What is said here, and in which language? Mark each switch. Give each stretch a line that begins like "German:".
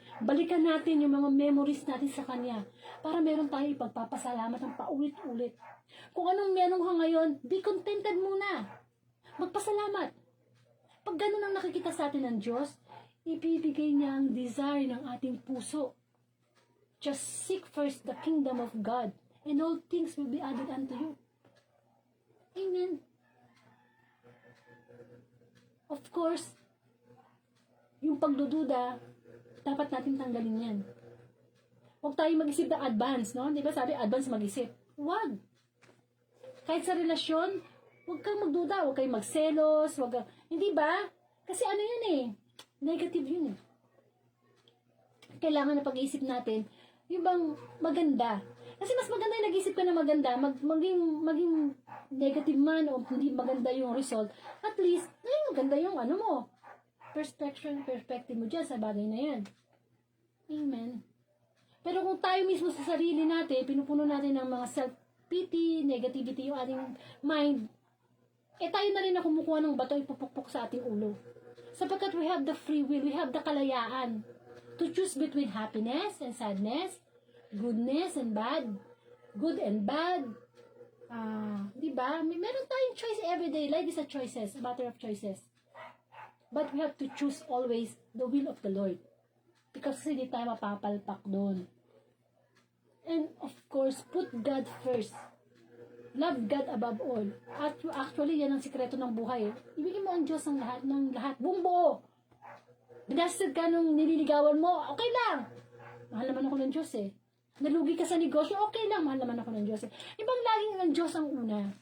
Filipino: Balikan natin yung mga memories natin sa Kanya para meron tayo ipagpapasalamat ng paulit-ulit. Kung anong meron ka ngayon,
English: be contented
Filipino: muna. Magpasalamat. Pag ganun ang nakikita sa atin ng Diyos, ibibigay niya ang desire ng ating puso.
English: Just seek first the kingdom of God, and all things will be added unto you. Amen.
Filipino: Of course, yung pagdududa, dapat natin tanggalin yan. Huwag tayo mag-isip na advance, no? Di ba sabi, advance mag-isip? Huwag. Kahit sa relasyon, huwag kang magduda, huwag kang magselos, huwag kang, hindi ba? Kasi ano yun eh, negative yun eh. Kailangan na pag-iisip natin, yung bang maganda. Kasi mas maganda yung nag-isip ka na maganda, maging negative man o hindi maganda yung result, at least, maganda yung ano mo, perspective mo dyan sa bagay na yan. Amen. Pero kung tayo mismo sa sarili natin, pinupuno natin ng mga self-pity, negativity yung ating mind, tayo na rin na kumukuha ng bato ipupukpok sa ating ulo. Sapagkat
English: we have the free will, we have the kalayaan to choose between happiness and sadness, goodness and bad, good and bad.
Filipino: Di ba? Meron tayong
English: choice every day. Life is a choices, a matter of choices. But we have to choose always the will of the Lord. Because
Filipino: hindi tayo mapapalpak doon.
English: And of course, put God first. Love God above all.
Filipino: At actually, yan ang sikreto ng buhay. Ibigay mo ang Diyos ng lahat. Buong buo. Binasted ka nung nililigawan mo, okay lang. Mahal naman ako ng Diyos eh. Nalugi ka sa negosyo, okay lang. Mahal naman ako ng Diyos eh. Ibang laging ang Diyos ang una.